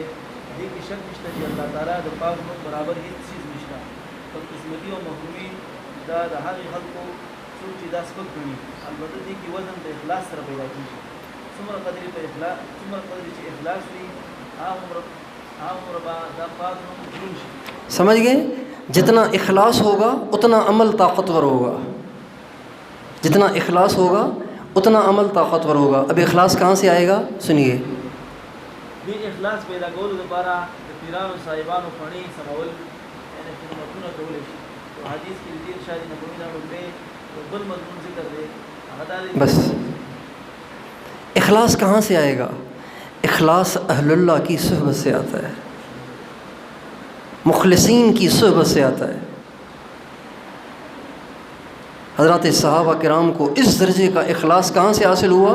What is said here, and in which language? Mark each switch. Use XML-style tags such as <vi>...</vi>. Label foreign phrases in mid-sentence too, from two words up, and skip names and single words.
<ps>دې کې شک نشته چې الله تعالی د پاک نوم برابر هېڅ څیز نشته. بدقسمتي او محرومي دا د هغې خلکو څوک چې دا سپک ګڼي. البته دې کې وزن د اخلاص سره پیدا کېږي. څومره قدر چې اخلاص وي هغومره به دا پاک نوم دروند شي.</ps> <ur>سمجھ گئے؟ جتنا اخلاص ہوگا اتنا عمل طاقتور ہوگا. جتنا اخلاص ہوگا اتنا عمل طاقتور ہوگا. اب اخلاص کہاں سے آئے گا سنیے.</ur> <ps>دې اخلاص پیدا کولو لپاره د پیرانو صاحبانو فڼې سمول یعنې خدمتونه کولی شي. حدیث کې د دې ارشاد نبوي نه لومړی بل مضمون ذکر دی هغه دا دی.</ps> <ur>بس اخلاص کہاں سے آئے گا؟ اخلاص اہل اللہ کی صحبت سے آتا ہے، مخلصین کی صحبت سے آتا ہے. حضرات صحابہ کرام کو اس درجے کا اخلاص کہاں سے حاصل ہوا؟</ur>